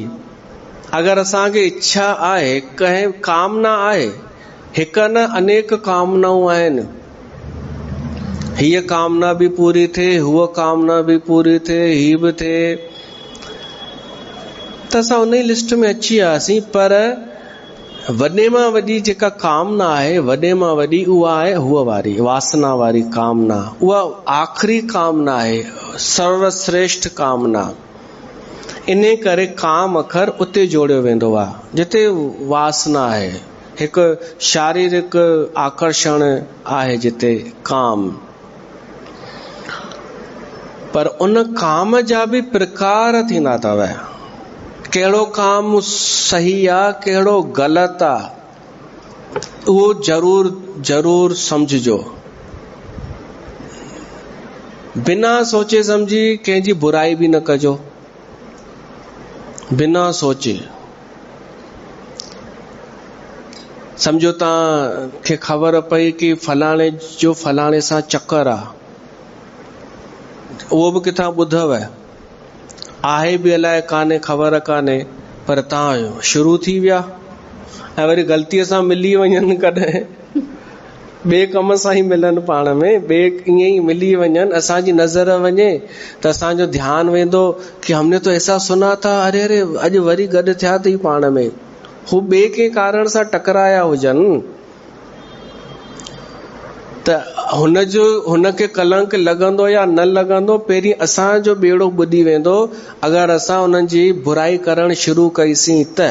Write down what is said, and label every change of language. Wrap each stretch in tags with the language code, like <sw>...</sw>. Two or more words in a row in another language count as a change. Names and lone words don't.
<sd>अगर असांखे इच्छा आहे, कंहिं कामना आहे, हिक न अनेक कामनाऊं आहिनि, हीअ कामना भी पूरी थिए, हूअ कामना भी पूरी थिए, ही भी थिए, त असां उन लिस्ट में अची वियासीं। पर वॾे मां वॾी जेका कामना आहे, वॾे मां वॾी, उहा आहे हुअ वारी वासना वारी कामना। उहा आखिरी कामना आहे, सर्वश्रेष्ठ कामना। इन करे काम अखर उते जोड़ियो वेंदो आहे जिते वासना आहे, हिकु शारीरिक आकर्षण आहे जिते काम। पर उन काम जा भी प्रकार थींदा अथव। कहिड़ो काम सही आहे, कहिड़ो ग़लति आहे, उहो जरूर समझजो। बिना सोचे समझी कंहिंजी बुराई भी न कजो, बिना सोचे। समझो तव्हांखे ख़बर पई कि फलाणे जो फलाणे सां चक्कर आहे, उहो भी किथां ॿुधव, आहे भी अलाए कान्हे, ख़बर कान्हे, पर तव्हां शुरू थी विया। ऐं वरी ग़लतीअ सां मिली वञनि, कॾहिं ॿिए कम सां ई मिलनि, पाण में ॿिए ईअं ई मिली वञनि, असांजी नज़र वञे त असांजो ध्यानु वेंदो कि</sd> <hi>हमने तो ऐसा सुना था,</hi> <sd>अरे अरे अॼु वरी गॾु थिया अथई पाण में। हू ॿिए कंहिं कारण सां टकराया हुजनि त हुनखे कलंक लॻंदो या न लॻंदो, पहिरीं असांजो ॿेड़ो ॿुॾी वेंदो अगरि असां उन्हनि जी बुराई करणु शुरू कईसीं त।</sd>